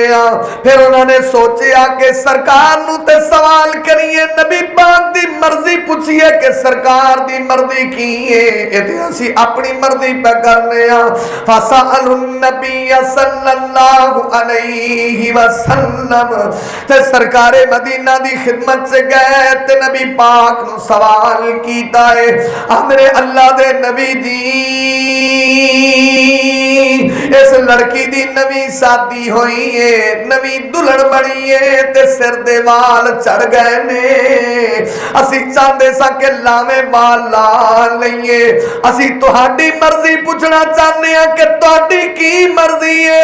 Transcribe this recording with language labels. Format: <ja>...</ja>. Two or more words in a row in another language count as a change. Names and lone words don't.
<pa>ਫਿਰ ਉਨ੍ਹਾਂ ਨੇ ਸੋਚਿਆ ਕਿ ਸਰਕਾਰ ਨੂੰ ਤੇ ਸਵਾਲ ਕਰੀਏ, ਨਬੀ ਪਾਕ ਦੀ ਮਰਜ਼ੀ ਪੁੱਛੀਏ ਕਿ ਸਰਕਾਰ ਦੀ ਮਰਜ਼ੀ ਕੀ ਹੈ, ਏ ਤੇ ਅਸੀ ਆਪਣੀ ਮਰਜ਼ੀ ਪੇ ਕਰਨੇ ਆਂ।</pa> <ar>فسألوا النبي صلى الله عليه وسلم,</ar> <pa>ਤੇ ਸਰਕਾਰੇ ਮਦੀਨਾ ਦੀ ਖ਼ਿਦਮਤ ਸੇ ਗਏ ਤੇ ਨਬੀ ਪਾਕ ਨੂੰ ਸਵਾਲ ਕੀਤਾ ਹੈ, ਹਮਰੇ ਅੱਲਾਹ ਦੇ ਨਬੀ ਜੀ ਇਸ ਲੜਕੀ ਦੀ ਨਵੀਂ ਸ਼ਾਦੀ ਹੋਈ ਹੈ, ਨਵੀਂ ਦੁਲਹਨ ਬਣੀ ਹੈ ਤੇ ਸਿਰ ਦੇ ਵਾਲ ਝੜ ਗਏ ਨੇ, ਅਸੀ ਚਾਹੁੰਦੇ ਸਾਂ ਕਿ ਲਾਵੇਂ ਵਾਲ ਲਾ ਲਈਏ, ਅਸੀ ਤੁਹਾਡੀ ਮਰਜ਼ੀ ਪੁੱਛਣਾ ਚਾਹੁੰਦੇ ਹਾਂ ਕਿ ਤੁਹਾਡੀ ਕੀ ਮਰਜ਼ੀ ਹੈ।</pa>